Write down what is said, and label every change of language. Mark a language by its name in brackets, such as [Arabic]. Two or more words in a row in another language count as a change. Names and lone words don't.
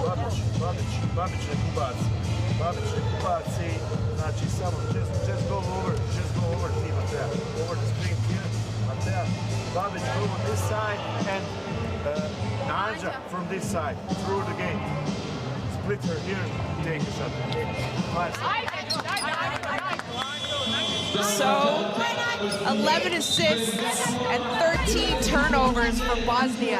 [Bosnian] Babić nek ubaci. Babić nek ubaci. Znači samo [English] just go over team Matea. Over the screen here. Matea. Babić go on this side and Anja from this side through the game. Split her here, take a shot. 5 seconds. So, 11 assists and 13 turnovers for Bosnia.